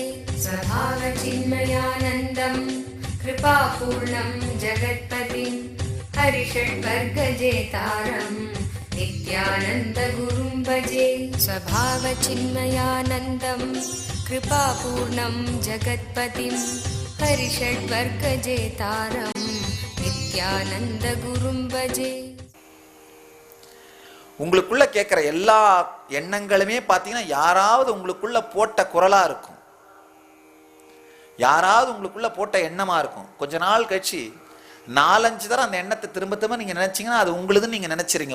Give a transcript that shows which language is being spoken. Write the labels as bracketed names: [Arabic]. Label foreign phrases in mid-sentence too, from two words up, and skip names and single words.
[Sanskrit] स्वभावचिन्मयानन्दं कृपापूर्णं जगत्पतिं हरिषड्वर्गजेतारं नित्यानन्दगुरुं भजे। स्वभावचिन्मयानन्दं कृपापूर्णं जगत्पतिं हरिषड्वर्गजेतारं नित्यानन्दगुरुं भजे। [Tamil] உங்களுக்குள்ள கேட்குற எல்லா எண்ணங்களுமே பார்த்தீங்கன்னா யாராவது உங்களுக்குள்ள போட்ட குரலா இருக்கும், யாராவது உங்களுக்குள்ள போட்ட எண்ணமா இருக்கும். கொஞ்ச நாள் கழிச்சு 4-5 தடவை அந்த எண்ணத்தை திரும்ப திரும்ப நீங்க நினைச்சீங்கன்னா அது உங்களுதுன்னு நீங்க நினைச்சிருங்க.